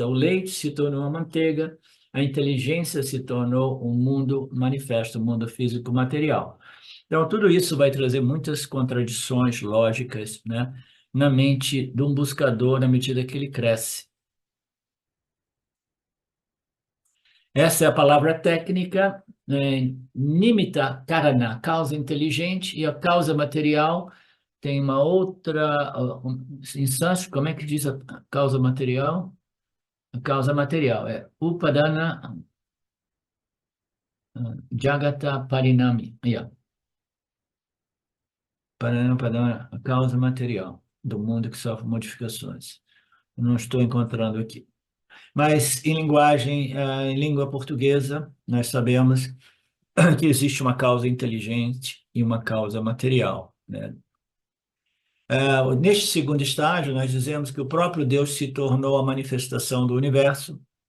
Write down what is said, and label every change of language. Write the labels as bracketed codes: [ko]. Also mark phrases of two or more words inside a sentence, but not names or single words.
[pt] O leite se tornou uma manteiga, a inteligência se tornou um mundo manifesto, um mundo físico material. Então, tudo isso vai trazer muitas contradições lógicas, né, na mente de um buscador na medida que ele cresce. Essa é a palavra técnica, [sa] निमित्त कारण, [pt] causa inteligente, e a causa material tem uma outra, em sânscrito, como é que diz a causa material? A causa material é [sa] उपादान जगत परिणामी. [pt] Yeah. Padana, a causa material do mundo que sofre modificações. Não estou encontrando aqui. Mas em linguagem, em língua portuguesa, nós sabemos que existe uma causa inteligente e uma causa material, né? Neste segundo estágio, nós dizemos que o próprio Deus se tornou a manifestação do universo.